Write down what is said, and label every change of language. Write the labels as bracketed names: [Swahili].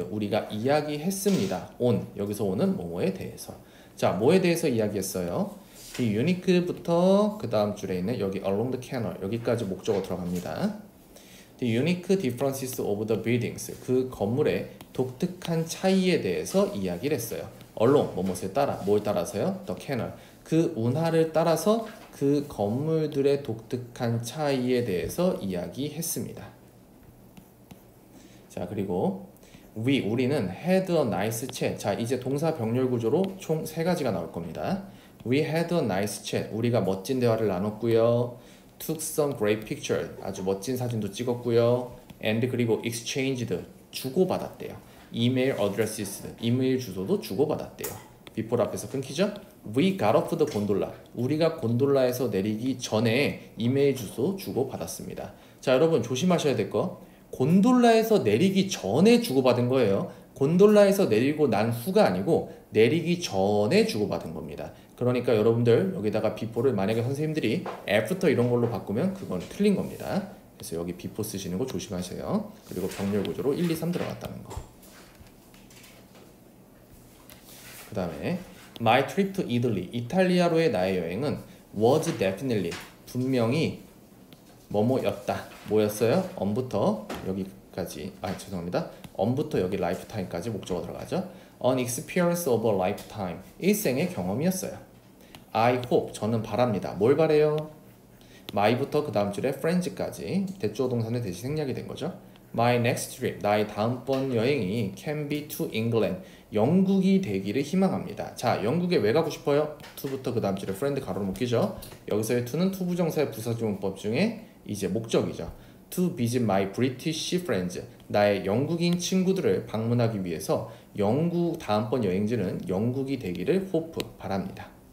[Korean] 우리가 이야기했습니다. [English] on. [Korean] 여기서 on은 뭐뭐에 대해서. 자, 뭐에 대해서 이야기했어요? 이 unique부터 그 다음 줄에 있는 여기 [English] along the canal [Korean] 여기까지 목적어 들어갑니다. [English] The unique differences of the buildings. [Korean] 그 건물의 독특한 차이에 대해서 이야기를 했어요. along 뭐뭐에 따라, 뭘 따라서요? [English] The canal. [Korean] 그 운하를 따라서 그 건물들의 독특한 차이에 대해서 이야기했습니다. 자, 그리고 우리는 [English] had a nice chat. [Korean] 자, 이제 동사 병렬 구조로 총 3가지가 나올 겁니다. [English] We had a nice chat. [Korean] 우리가 멋진 대화를 나눴고요. [English] Took some great pictures. [Korean] 아주 멋진 사진도 찍었고요. [English] And [Korean] 그리고 [English] exchanged. [Korean] 주고받았대요. [English] Email addresses. [Korean] 이메일 주소도 주고받았대요. before 앞에서 끊기죠? [English] We got off the gondola. [Korean] 우리가 곤돌라에서 내리기 전에 이메일 주소 주고받았습니다. 자, 여러분 조심하셔야 될 거. 곤돌라에서 내리기 전에 주고받은 거예요. 곤돌라에서 내리고 난 후가 아니고 내리기 전에 주고받은 겁니다. 그러니까 여러분들 여기다가 before를 만약에 선생님들이 after 이런 걸로 바꾸면 그건 틀린 겁니다. 그래서 여기 before 쓰시는 거 조심하세요. 그리고 병렬 구조로 1, 2, 3 들어갔다는 거. 그 다음에 [English] My trip to Italy. [Korean] 이탈리아로의 나의 여행은 [English] was definitely. [Korean] 분명히 뭐뭐였다. 뭐였어요? on부터 여기까지. 죄송합니다. on부터 여기 lifetime까지 목적어 들어가죠. [English] An experience of a lifetime. [Korean] 일생의 경험이었어요. [English] I hope. [Korean] 저는 바랍니다. 뭘 바래요? my부터 그 다음 줄에 friends까지 대주어 동사는 대시 생략이 된 거죠. [English] My next trip, [Korean] 나의 다음번 여행이 [English] can be to England, [Korean] 영국이 되기를 희망합니다. 자, 영국에 왜 가고 싶어요? to부터 그 다음 줄에 friend 가로로 묶이죠. 여기서의 to는 to 부정사의 부사지문법 중에 이제 목적이죠. [English] To visit my British friends, [Korean] 나의 영국인 친구들을 방문하기 위해서 영국 다음번 여행지는 영국이 되기를 hope, 바랍니다.